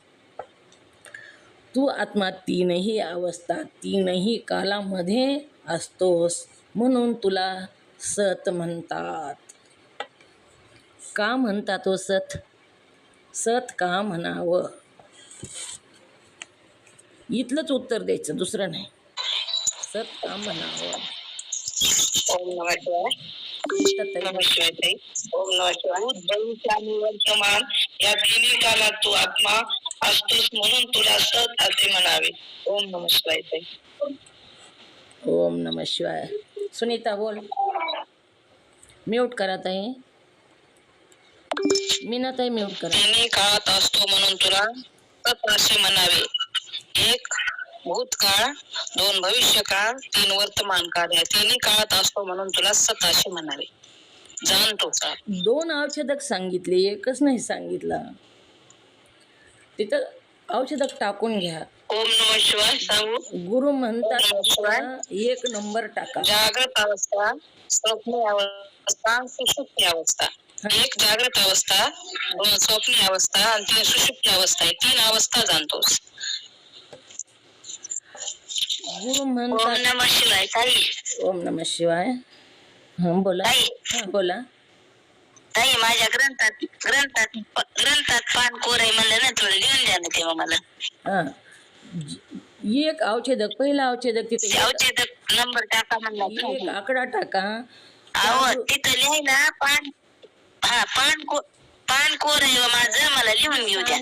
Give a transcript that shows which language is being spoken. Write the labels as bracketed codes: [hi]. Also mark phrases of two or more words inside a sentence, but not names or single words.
[mr] तू आत्मा तीनही अवस्थात, तीनही कालामध्ये असतोस. म्हणून तुला सत म्हणतात. का म्हणतात हो सत? सत का म्हणावं? इथलंच उत्तर द्यायचं, दुसरं नाही. सत का म्हणावं? [sa] ओम नमः शिवाय. नमः शिवाय ताई. ओम नमः शिवाय. [mr] भविष्य आणि वर्तमान या तिन्ही कालात तू आत्मा असतोस म्हणून तुला सत असे म्हणावे. [sa] ओम नमः शिवाय ताई. ओम नमः शिवाय. [mr] सुनीता बोल. म्यूट करा ताई. मीनाताई म्यूट करा. तिन्ही काळात असतो म्हणून तुला सत असे म्हणावे. एक भूतकाळ, दोन भविष्यकाळ, तीन वर्तमान काळ या तिन्ही काळात असतो म्हणून तुला सत असे म्हणावे. जाणतो का? 2 औषधक सांगितले, एकच नाही सांगितलं. तिथं औषधक टाकून घ्या. [sa] ओम नमः शिवाय सांगू. [mr] गुरु म्हणतात 1 नंबर टाका. जागृत अवस्था, स्वप्न अवस्था, सुषुप्ती अवस्था. एक जागृत अवस्था, दोन स्वप्नी अवस्था आणि 3 सुषुप्ती अवस्था. 3 अवस्था जाणतोस. गुरु [sa] ओम [mr] म्हणतात. [sa] नमः शिवाय ताई. ओम नमः शिवाय. [mr] हां बोला. ताई, हां बोला. ताई माझ्या ग्रंथात पान कोर आहे म्हणलं ना, थोडं लिहून द्या ना तेव्हा मला. हा. एक अवच्छेदक, पहिला अवच्छेदक तिथे अवच्छेदक नंबर टाका म्हणला. एक आकडा टाका. अहो तिथं लिहायला पान कोर आहे माझं, मला लिहून घेऊ द्या.